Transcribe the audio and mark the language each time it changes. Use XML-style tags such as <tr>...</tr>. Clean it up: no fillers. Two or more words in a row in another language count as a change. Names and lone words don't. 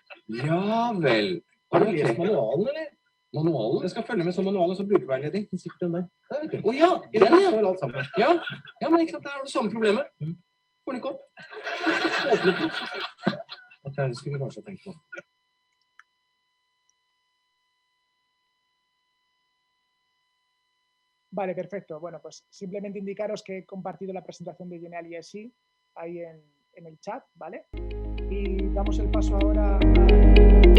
<no>Ja vel. Har du lest manualen, eller? Manualen? Jeg skal følge med som manualen, så brukerveiledning. Sikkert den der. Å ja, den ja. Alt sammen. Ja, men ikke sant, der har du samme problemet. Får den ikke opp. Åpnet den. Det skulle vi kanskje tenke på.</no> <es>Vale, perfecto. Bueno, pues simplemente indicaros que he compartido la presentación de Genial ESI ahí en el chat, ¿vale? Y damos el paso ahora a...</es>